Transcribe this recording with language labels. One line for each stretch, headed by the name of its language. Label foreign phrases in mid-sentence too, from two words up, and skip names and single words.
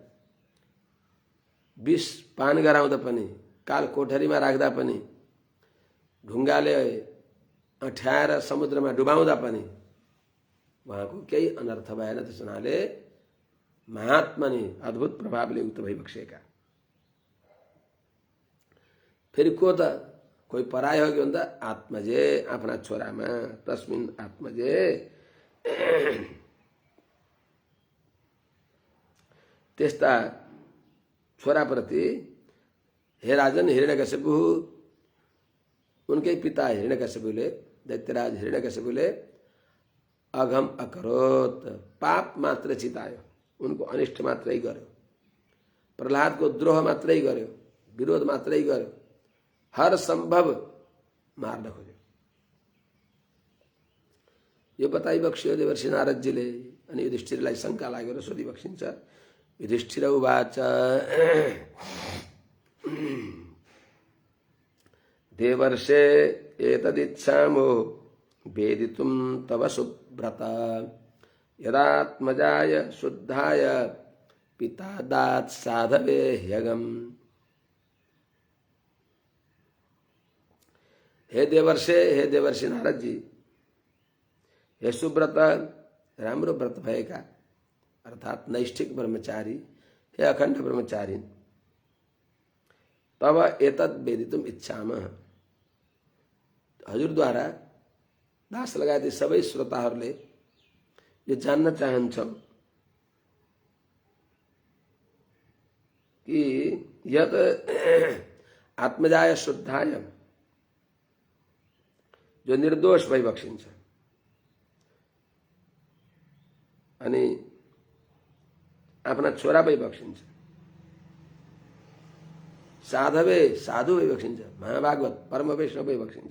Nepali: विष पान गराउँदा पनि, काल कोठरीमा राख्दा पनि, ढुङ्गाले अँठ्याएर समुद्रमा डुबाउँदा पनि उहाँको केही अनर्थ भएन। त्यस हुनाले महात्मा नि अद्भुत प्रभावले युक्त भइबक्सेका। फेरि को त कोही पराय हो कि भन्दा आत्मजे आफ्ना छोरामा,
Sanskrit: तस्मिन् आत्मजे
Nepali: त्यस्ता छोराप्रति हे राजन हिरण्यकशिपु, उनकै पिता हिरण्यकशिपुले, दैत्यराज हिरण्यकशिपुले
Sanskrit: अघम अकरोत,
Nepali: पाप मात्र चितायो, उनको अनिष्ट मात्रै गर्यो, प्रहलादको द्रोह मात्रै गर्यो, विरोध मात्रै गर्यो, हर संभव मार्न खोज्यो। यो बताइबक्स्यो देवर्षि नारदजीले। अनि युधिष्ठिरलाई शङ्का लागेर सोधिबक्सिन्छ।
Sanskrit: युधिष्ठिर उवाच देवर्षे एतदिच्छामो वेदितुं तव सुव्रत, यदात्मजाय शुद्धाय पिता दात् साधवे ह्यगम।
Nepali: हे देवर्षि नारद जी, हे सुव्रत, राम्रो व्रत भएका अर्थात नैष्ठिक ब्रह्मचारी, हे अखण्ड ब्रह्मचारी,
Sanskrit: तब एतद् वेदितुम इच्छामः,
Nepali: हजुरद्वारा दास लगायत सबै श्रोताहरूले यो जान्न चाहन्छौं कि
Sanskrit: यत आत्मजाय शुद्धाय,
Nepali: जो निर्दोष भइबक्सिन्छ अनि आफ्ना छोरा भई बक्सिन्छ, साधवे साधु भई बक्सिन्छ, महाभागवत परम वैष्णव भई बक्सिन्छ।